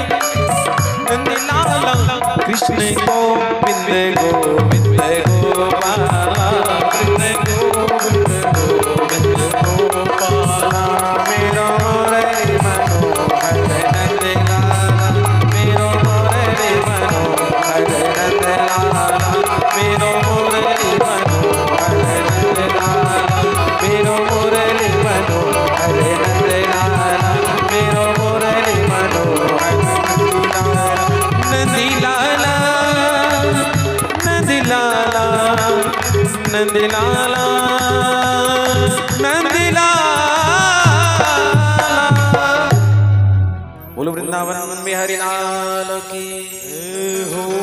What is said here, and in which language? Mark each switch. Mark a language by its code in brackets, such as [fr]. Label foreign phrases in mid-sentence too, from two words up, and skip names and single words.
[ne] नंदलाला कृष्ण गोविंद गोविंद गोपाला, कृष्ण गोविंद गोविंद गोपाला, मेरो मुरली मनोहर नंदलाला, मेरो मुरली मनोहर नंदलाला, मेरो मुरली मनोहर नंदलाला, मेरो मुरली मनोहर नंदलाला, मेरो मुरली मनोहर नंदलाला, नंदलाला, नंदलाला, नंदलाला। [hi] बोलो वृंदावन में हरिलाल की हो।